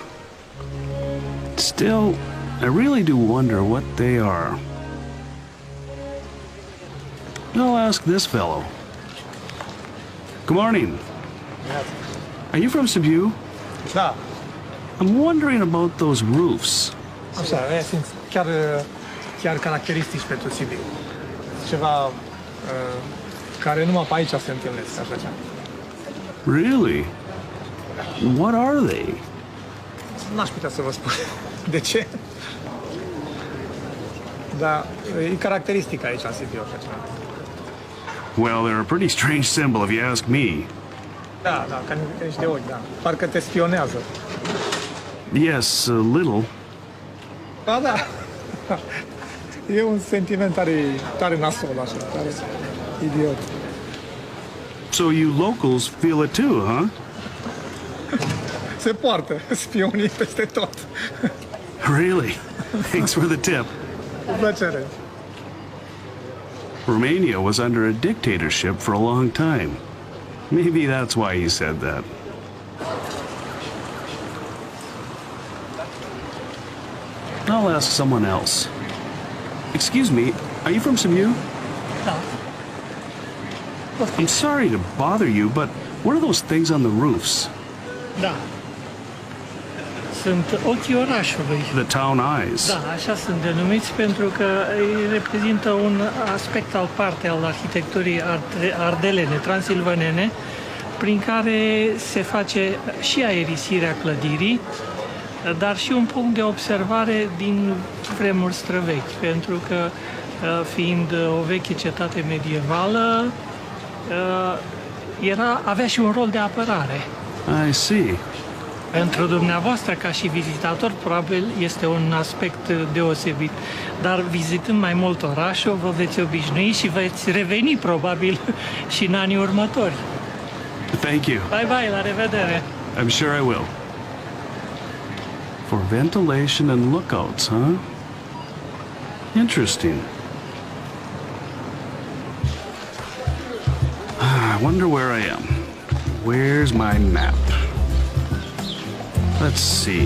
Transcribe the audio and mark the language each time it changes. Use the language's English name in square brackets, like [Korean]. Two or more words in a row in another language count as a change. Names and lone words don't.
[English] Still, I really do wonder what they are. I'll ask this fellow. Good morning. Are you from Sibiu? [Romanian] Da. [English] I'm wondering about those roofs. [Romanian] Așa, aia sunt chiar caracteristici pentru Sibiu. Ceva care numai pe aici se întâlnesc, așa ceva. [English] Really? What are they? [Romanian] N-aș putea să vă spun de ce. Dar e caracteristic aici în Sibiu, așa ceva. [English] Well, they're a pretty strange symbol if you ask me. [Romanian] Da, ca niște ochi, da. Parcă te spionează. [English] Yes, a little. [Romanian] Da. E un sentiment tare nasol, așa, tare idiot. [English] So you locals feel it too, huh? [Romanian] Se poartă spionii peste tot. [English] Really? Thanks for the tip. [Romanian] Cu plăcere. [English] Romania was under a dictatorship for a long time. Maybe that's why he said that. I'll ask someone else. Excuse me, are you from Sibiu? [Romanian] Da. [English] I'm sorry to bother you, but what are those things on the roofs? [Romanian] Da. Sunt ochii orașului. [English] The town eyes. [Romanian] Da, așa sunt denumiți pentru că îi reprezintă un aspect al parte al arhitecturii ardelene, transilvanene, prin care se face și aerisirea clădirii, dar și un punct de observare din vremuri străvechi, pentru că fiind o veche cetate medievală, avea și un rol de apărare. [English] I see. [Romanian] Pentru dumneavoastră, ca și vizitator, probabil este un aspect deosebit. Dar vizitând mai mult orașul, vă veți obișnui și veți reveni, probabil, și în anii următori. [English] Thank you. Bye bye, [Romanian] la revedere! [English] I'm sure I will. For ventilation and lookouts, huh? Interesting. I wonder where I am. Where's my map? Let's see.